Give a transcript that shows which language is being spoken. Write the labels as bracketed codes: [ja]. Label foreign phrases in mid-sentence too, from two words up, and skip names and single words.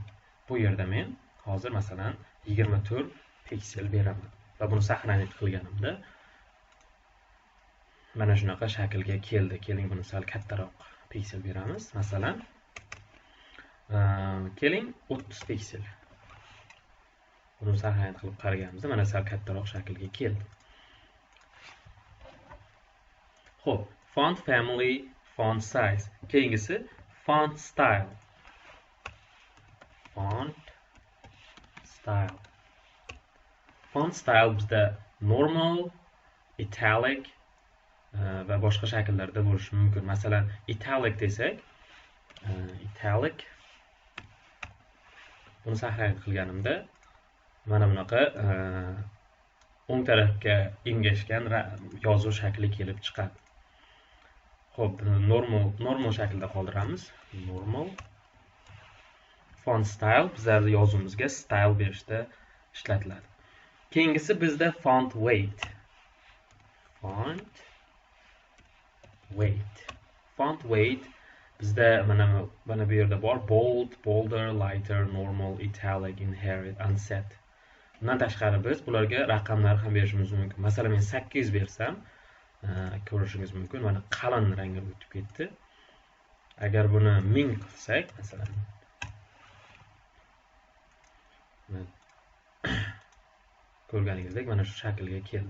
[uz] Bu yerda men hozir masalan 24 piksel beraman va buni saqlanib qilganimda mana shunaqa shaklga keldi. Keling, buni sal kattaroq piksel beramiz. Masalan, keling 30 piksel. Buni saqlanib qilib qaraganimizda mana sal kattaroq shaklga keldi. Xo'p, [en] font family, font size. [uz] Keyingisi [en] font style. Font style [uz] bizda [en] normal, italic [uz] va boshqa shakllarda bo'lishi mumkin. Masalan, italic desak, buni saqlanib qilganimda mana bunaqa o'ng tarafga engashgan yozuv shakli kelib chiqadi. Xo'p, normal shaklda qoldiramiz. Normal. [en] Font style [uz] bizlarning yozuvimizga style berishda ishlatiladi. Keyingisi bizda [en] font weight. Font weight [uz] bizda mana bu yerda bor. [en] Bold, bolder, lighter, normal, italic, inherit, unset. [uz] Bundan tashqari biz bularga raqamlar ham berishimiz mumkin. Masalan, men 8 bersam, ko'rishingiz mumkin, mana qalin rangga o'tib ketdi. Agar buni 1000 qilsak, masalan, ko'rganingizdek mana shu shaklga keldi.